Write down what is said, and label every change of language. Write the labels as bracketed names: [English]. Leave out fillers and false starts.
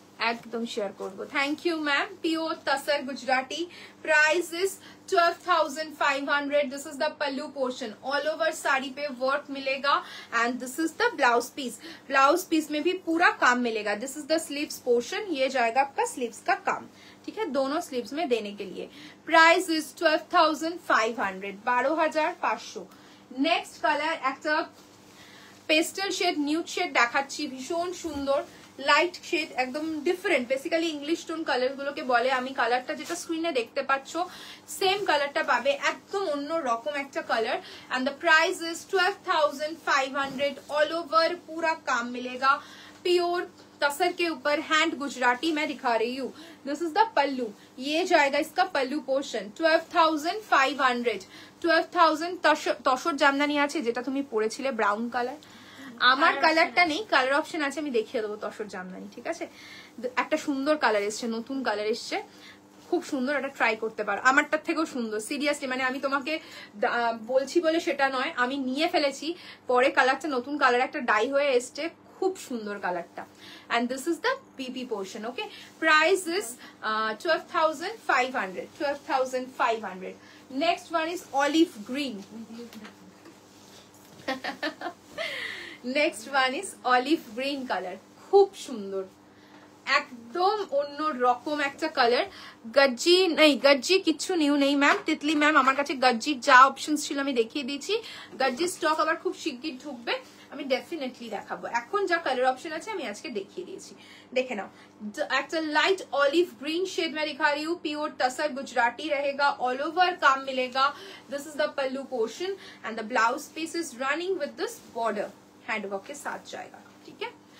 [Bangla] एकदम शेयर करबो। [English] Thank you ma'am. [Hindi] Pure tasar Gujarati, price is 12,500। This is the pallu portion, all over sari पे work मिलेगा and this is the blouse piece. Blouse piece में भी पूरा काम मिलेगा। This is the sleeves portion, ये जाएगा आपका स्लीव्स का काम, ठीक है, दोनों स्लीव्स में देने के लिए। Price is 12,500, 12,500। नेक्स्ट कलर एक पेस्टल शेड, न्यूड शेड [Bangla] দেখাচ্ছি, ভীষণ সুন্দর লাইট শেড, একদম different. Basically English tone colour গুলোকে বলে। আমি কালারটা যেটা স্ক্রিনে দেখতে পাচ্ছ সেম কালারটা পাবে, একদম অন্য রকম একটা colour. [Hindi] And the price is 12,500। All over पूरा काम मिलेगा, प्योर तसर के ऊपर, हैंड गुजराती मैं दिखा रही हूँ। दिस इज द पल्लू, ये जाएगा इसका पल्लू पोर्शन। 12,500। 12,000। [Bangla] তসর জামদানি আছে যেটা তুমি পরেছিলে ব্রাউন কালার, আমার কালারটা নেই, কালার অপশন আছে, আমি দেখিয়ে দেবো তসর জামদানি, ঠিক আছে। একটা সুন্দর কালার এসছে, নতুন কালার এসছে, খুব সুন্দর, এটা ট্রাই করতে পারো। আমারটার থেকেও সুন্দর, সিরিয়াসলি, মানে আমি তোমাকে বলছি বলে সেটা নয়, আমি নিয়ে ফেলেছি, পরে কালারটা নতুন কালার একটা ডাই হয়ে এসছে, খুব সুন্দর কালারটা। [English] And this is the PP portion. [Bangla] Okay, price is 12,500। 12,500। [English] Next one is olive green. [Bangla] Next one is olive green colour, খুব সুন্দর, একদম অন্য রকম একটা কালার। গজ্জি নেই, গজ্জি কিচ্ছু নিউ নেই ম্যাম। তিতলি ম্যাম, আমার কাছে গজ্জির যা অপশন ছিল আমি দেখিয়ে দিয়েছি। গজ্জির স্টক আবার খুব শিগগির ঢুকবে, আমি ডেফিনেটলি দেখাবো। এখন যা কালার অপশন আছে আমি আজকে দেখিয়ে দিয়েছি, দেখে নাও। একটা [Hindi] লাइट ऑलिव ग्रीन शेड में दिखा रही हूँ, प्योर तसर गुजराती रहेगा, ऑल ओवर काम मिलेगा। [English] this is the pallu portion and the blouse piece is running [Hindi] with this border, handwork के साथ जाएगा, ठीक है।